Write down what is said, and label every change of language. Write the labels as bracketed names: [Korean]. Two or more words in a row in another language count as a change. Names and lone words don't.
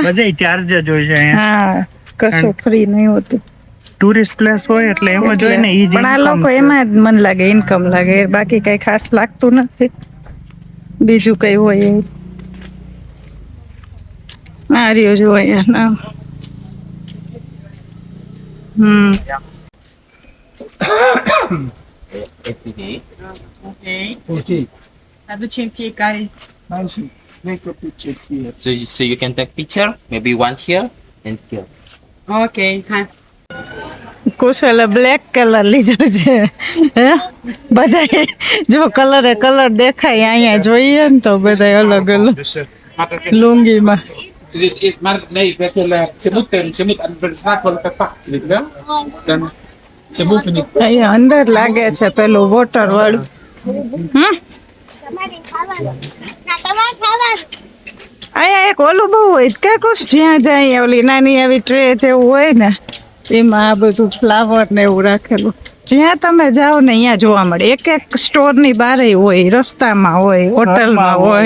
[Gujarati] બધે ચાર્જ જ હોય છે અહીંયા. હા કશું ફ્રી નહીં હોતું ટુરિસ્ટ પ્લેસ હોય એટલે એમ જ હોય ને ઈ જ પણ આ income લોકો છે. એમાં જ મન લાગે ઇન્કમ લાગે બાકી કઈ ખાસ લાગતું નથી બીજું કઈ હોય એવું આ રહ્યો જો અહીંયા નામ [English] So you can take picture, maybe one here and here. [Gujarati] કુશલે બ્લેક કલર લીધો છે હે? બધાય જો કલર દેખાય અહીંયા જોઈએ ને તો બધા અલગ અલગ લુંગીમાં [Dutch] Nee, weet je, ze moet aan de snack wel pepak, weet je wel? Dan, ze moeten niet. [Gujarati] અહીંયા અંદર લાગે છે પેલું વોટર વાળું તમારે ખાવાનું ના તમારે ખાવાનું અહીંયા એક ઓલું બહુ હોય કે કુશ જ્યાં જાય ઓલી નાની આવી ટ્રે જેવું હોય ને એમાં આ બધું ફ્લાવર ને એવું રાખેલું જ્યાં તમે જાઓ ને અહીંયા જોવા મળે એક સ્ટોર ની બારે હોય રસ્તામાં હોય હોટલમાં હોય